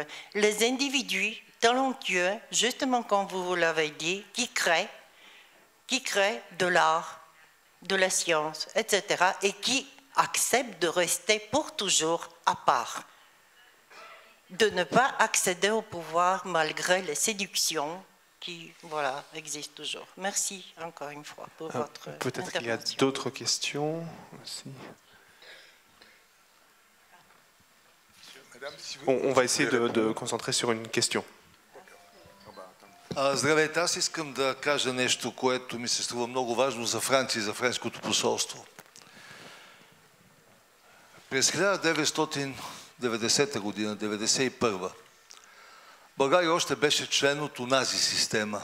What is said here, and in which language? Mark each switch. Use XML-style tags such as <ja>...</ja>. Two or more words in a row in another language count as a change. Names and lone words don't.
<fr>Les individus talentueux, justement comme vous l'avez dit, qui créent de l'art, de la science, etc., et qui acceptent de rester pour toujours à part, de ne pas accéder au pouvoir malgré les séductions qui, voilà, existent toujours. Merci encore une fois pour votre peut-être qu'il y a intervention. d'autres questions aussi. Madame, si On va essayer de concentrer sur une question.</fr> <bg>Здравейте, аз искам да кажа нещо, което ми се струва много важно за Франция и за френското посолство. През 1990 година, 1991, България още беше член от онази система.</bg>